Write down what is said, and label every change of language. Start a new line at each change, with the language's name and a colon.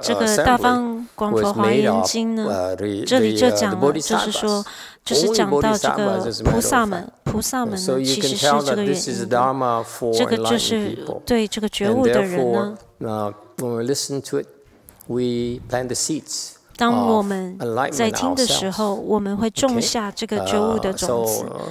Chinese: 这个大方广佛华严经呢，这里就讲了，就是说，就是讲到这个菩萨们呢，其实是这个原因。这个就是对这个觉悟的人呢。
English: When we listen to it, we plant the seeds.
Chinese: 当我们在听的时候，我们会种下这个觉悟的种子。